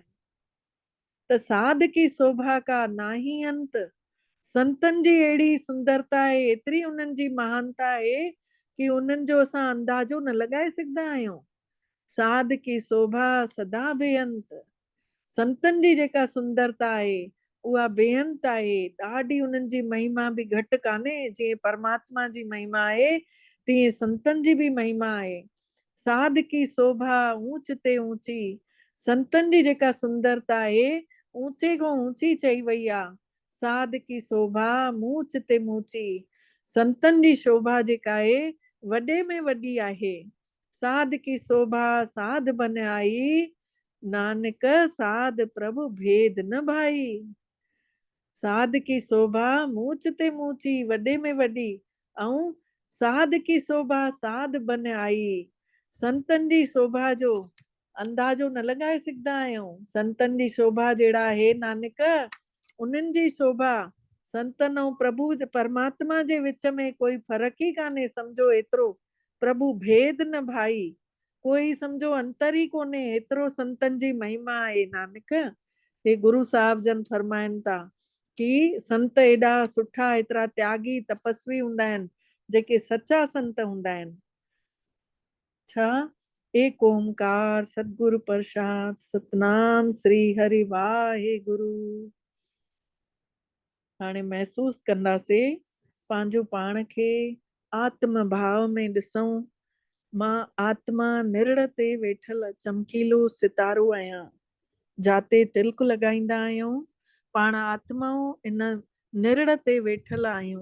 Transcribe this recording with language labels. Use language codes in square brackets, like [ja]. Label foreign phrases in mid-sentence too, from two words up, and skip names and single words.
[sd] त [pa] ਸਾਧ ਕੀ ਸ਼ੋਭਾ ਕਾ ਨਾਹੀ ਅੰਤ, [sd] संतन जी अहिड़ी सुंदरता आहे, एतिरी उन्हनि जी महानता आहे कि उन्हनि जो असां अंदाज़ो न लॻाए सघंदा आहियूं। [pa] ਸਾਧ ਕੀ ਸ਼ੋਭਾ ਸਦਾ ਬੇਅੰਤ, [sd] संतन जी जेका सुंदरता आहे उहा बेअंत आहे। ॾाढी उन्हनि जी महिमा बि घटि कान्हे। जीअं परमात्मा जी महिमा आहे तीअं संतन जी बि महिमा आहे। [pa] ਸਾਧ ਕੀ ਸ਼ੋਭਾ ਊਚ ਤੇ ਊਚੀ, [sd] संतन जी जेका सुंदरता आहे ऊंचे खां ऊंची चई वई आहे। [pa] ਸਾਧ ਕੀ ਸ਼ੋਭਾ ਮੂਚ ਤੇ ਮੂਚੀ, [sd] संतन जी शोभा जेका आहे वॾे में वॾी आहे। [pa] ਸਾਧ ਕੀ ਸ਼ੋਭਾ ਸਾਧ ਬਨ ਆਈ, ਨਾਨਕ ਸਾਧ ਪ੍ਰਭੁ ਭੇਦ ਨ ਭਾਈ। ਸਾਧ ਕੀ ਸ਼ੋਭਾ ਮੂਚ ਤੇ ਮੂਚੀ, [sd] वॾे में वॾी, ऐं [pa] ਸਾਧ ਕੀ ਸ਼ੋਭਾ ਸਾਧ ਬਨ ਆਈ। [sd] संतन जी शोभा जो अंदाज़ो न लॻाए सघंदा आहियूं। संतन जी शोभा जहिड़ा आहे नानक, उन्हनि जी शोभा संतन ऐं प्रभु परमात्मा जे विच में कोई फ़र्क़ु ई कान्हे। सम्झो एतिरो [pa] ਪ੍ਰਭੁ ਭੇਦ ਨ ਭਾਈ, [sd] कोई सम्झो अंतर ई कोन्हे, एतिरो संतन जी महिमा आहे नानक। हे गुरु साहिब जन फरमाइनि था कि संत एॾा सुठा, एतिरा त्यागी तपस्वी हूंदा आहिनि, जेके सच्चा संत हूंदा आहिनि। [pa] छा ਇੱਕ ਓਅੰਕਾਰ ਸਤਿਗੁਰ ਪ੍ਰਸਾਦਿ, ਸਤਿਨਾਮ ਸ੍ਰੀ ਹਰਿ ਵਾਹਿਗੁਰੂ। [sd] हाणे महसूस कंदासीं पंहिंजो पाण खे आत्म भाव में ॾिसूं। मां आत्मा निरण ते वेठल चमकीलो सितारो आहियां। जाते तिलक लॻाईंदा आहियूं पाण आत्माऊं इन निरण ते वेठल आहियूं।